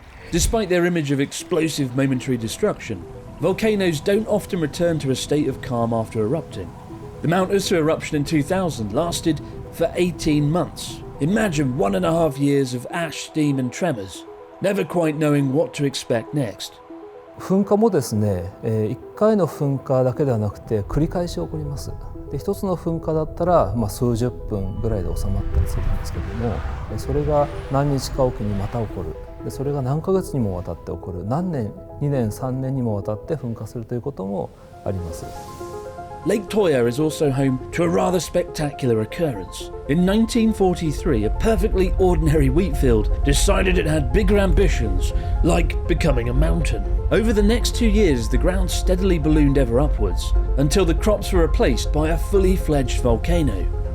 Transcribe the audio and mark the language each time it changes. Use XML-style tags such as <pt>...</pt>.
<en>Despite their image of explosive momentary destruction, volcanoes don't often return to a state of calm after erupting. The Mount Usu eruption in 2000 lasted for 18 months. Imagine 1.5 years of ash, steam and tremors, never quite knowing what to expect next.</en> <ja>噴火もですね、1回の噴火だけではなくて繰り返し起こります。で、一つの噴火だったら、数十分ぐらいで収まったりするんですけども、それが何日かおきにまた起こる。で、それが何ヶ月にもわたって起こる。何年、2年、3年にもわたって噴火するということもあります。</ja> <en>Lake Toya is also home to a rather spectacular occurrence. In 1943, a perfectly ordinary wheat field decided it had bigger ambitions, like becoming a mountain. Over the next 2 years, the ground steadily ballooned ever upwards, until the crops were replaced by a fully fledged volcano.</en>